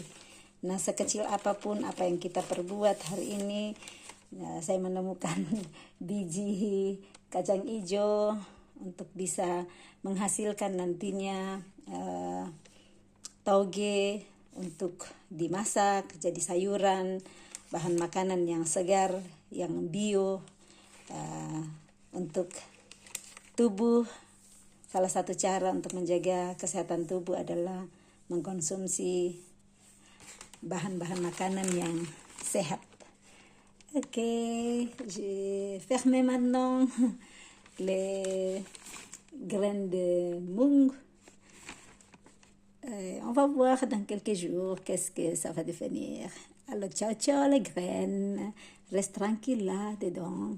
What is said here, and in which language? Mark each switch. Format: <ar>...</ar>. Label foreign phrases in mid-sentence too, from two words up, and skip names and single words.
<id>Nah, sekecil apapun apa yang kita perbuat hari ini, saya menemukan biji kacang hijau untuk bisa menghasilkan nantinya toge untuk dimasak jadi sayuran, bahan makanan yang segar, yang bio untuk tubuh. Salah satu cara untuk menjaga kesehatan tubuh adalah mengkonsumsi bahan-bahan makanan yang sehat.</id> <fr>Ok, j'ai fermé maintenant les graines de mung. On va voir dans quelques jours qu'est-ce que ça va devenir. Alors, ciao, ciao les graines. Reste tranquille là dedans.</fr>